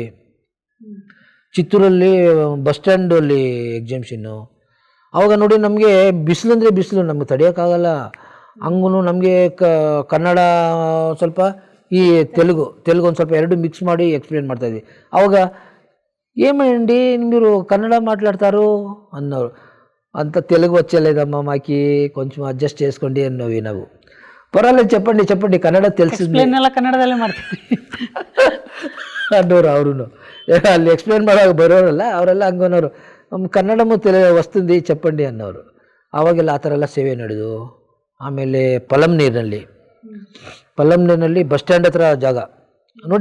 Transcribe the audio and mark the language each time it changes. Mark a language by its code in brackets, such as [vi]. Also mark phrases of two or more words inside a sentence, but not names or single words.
[kn] ಚಿತ್ತೂರಲ್ಲಿ ಬಸ್ ಸ್ಟ್ಯಾಂಡಲ್ಲಿ ಎಕ್ಸಿಬಿಷನ್ನು. ಆವಾಗ ನೋಡಿ, ನಮಗೆ ಬಿಸಿಲು ಅಂದರೆ ಬಿಸಿಲು, ನಮಗೆ ತಡೆಯೋಕ್ಕಾಗಲ್ಲ. ಹಂಗೂ ನಮಗೆ ಕನ್ನಡ ಸ್ವಲ್ಪ, ಈ ತೆಲುಗು ಒಂದು ಸ್ವಲ್ಪ ಎರಡು ಮಿಕ್ಸ್ ಮಾಡಿ ಎಕ್ಸ್ಪ್ಲೇನ್ ಮಾಡ್ತಾಯಿದ್ವಿ. [te] ಆವಾಗ ఏమండి మీరు కన్నడ మాట్లాడతారు అన్నారు. అంత తెలుగు వచ్చేలేదమ్మా మాకి, కొంచెం అడ్జస్ట్ చేసుకోండి అన్నవి. [kn] ನಾವು ಪರವಾಗಿಲ್ಲ, [te] చెప్పండి ಕನ್ನಡ తెలిసింది, [kn] ಕನ್ನಡದಲ್ಲೇ ಮಾಡ್ತೀವಿ ಅನ್ನೋರು. ಅವರು ಅಲ್ಲಿ ಎಕ್ಸ್ಪ್ಲೇನ್ ಮಾಡೋವಾಗ ಬರೋರಲ್ಲ ಅವರೆಲ್ಲ ಹಂಗನ್ನೋರು, ನಮ್ಮ [te] కన్నడము వస్తుంది [kn] చెప్పండి ಅನ್ನೋರು. ಆವಾಗೆಲ್ಲ ಆ ಥರ ಎಲ್ಲ ಸೇವೆ ನಡೆದು. ಆಮೇಲೆ ಪಲಂನೀರಿನಲ್ಲಿ ಬಸ್ ಸ್ಟ್ಯಾಂಡ್ ಹತ್ರ ಜಾಗ ನೋಡಿ.